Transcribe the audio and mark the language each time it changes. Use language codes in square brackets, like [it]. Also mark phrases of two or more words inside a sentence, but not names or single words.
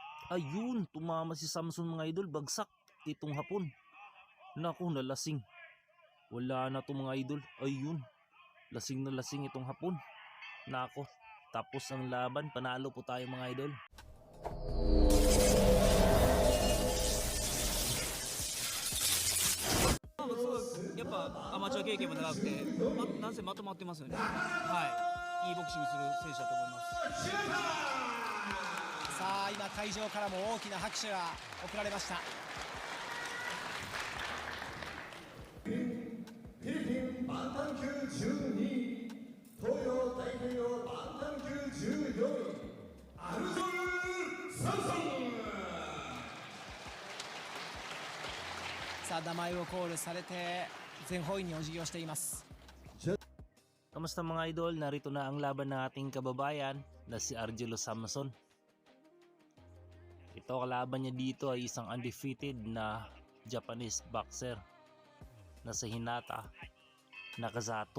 [tl] Ayun, tumama si Samson mga idol, bagsak itong hapon. Naku, nalasing. Wala na to mga idol. Ayun, lasing na lasing itong hapon. Nako, tapos ang laban, panalo po tayo mga idol. [ja] やっぱアマチュア経験も長くて、なんせまとまってますよね。はい、いいボクシングする選手だと思います。さあ今会場からも大きな拍手が送られました。フィリピンバンタム級12位、東洋太平洋バンタム級14位、アルゾル・サムソン。さあ名前をコールされて全方位にお辞儀をしています。 [tl] Kamusta mga idol? Narito na ang laban ng ating kababayan na si Argelo Samson. Ito, kalaban niya dito ay isang undefeated na Japanese boxer na si Hinata Nakazato.